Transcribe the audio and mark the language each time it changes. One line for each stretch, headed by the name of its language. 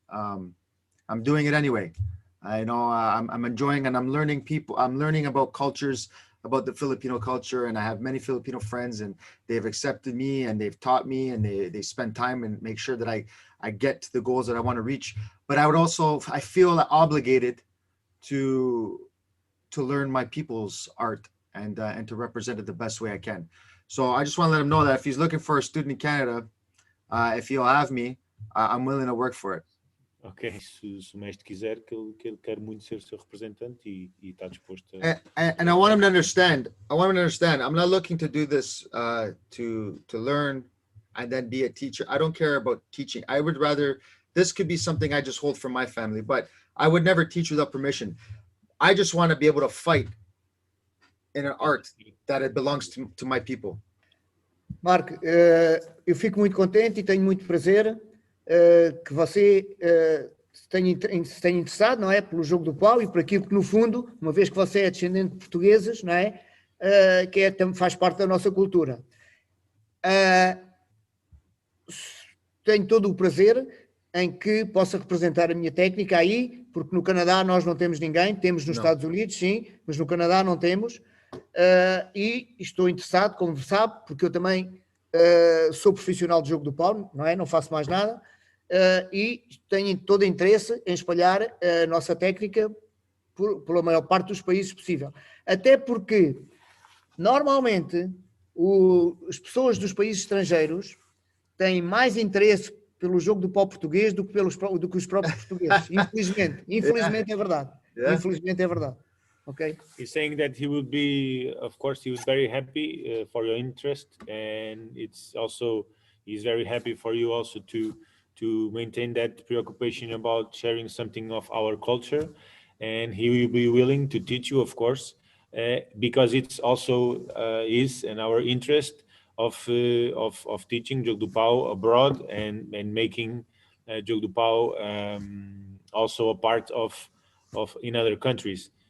English: I'm doing it anyway. I know I'm enjoying, and I'm learning about cultures, about the Filipino culture, and I have many Filipino friends, and they've accepted me, and they've taught me, and they spend time and make sure that I get to the goals that I want to reach. But I feel obligated to learn my people's art, and to represent it the best way I can. So I just want to let him know that if he's looking for a student in Canada, if he'll have me, I'm willing to work for it.
Portuguese: Ok, se o mestre quiser, que ele quer muito ser seu representante e está disposto a...
English: And I want him to understand. I'm not looking to do this to learn and then be a teacher. I don't care about teaching. I would rather, this could be something I just hold for my family, but I would never teach without permission. I just want to be able to fight in an art that it belongs to my people.
Portuguese: Marco, eu fico muito contente e tenho muito prazer que você se tenha interessado, não é, pelo jogo do pau e por aquilo que, no fundo, uma vez que você é descendente de portugueses, não é, faz parte da nossa cultura. Tenho todo o prazer em que possa representar a minha técnica aí, porque no Canadá nós não temos ninguém, temos nos Estados Unidos, sim, mas no Canadá não temos. E estou interessado, como sabe, porque eu também sou profissional de jogo do pau, não é? Não faço mais nada, e tenho todo o interesse em espalhar a nossa técnica pela maior parte dos países possível. Até porque, normalmente, as pessoas dos países estrangeiros têm mais interesse pelo jogo do pau português do que os próprios portugueses. Infelizmente é verdade. Infelizmente é verdade.
English: Okay. He's saying that he would be, of course, he was very happy for your interest, and he's very happy for you also to maintain that preoccupation about sharing something of our culture, and he will be willing to teach you, of course, because it's also his and our interest of teaching jogo do pau abroad and making jogo do pau also a part of in other countries.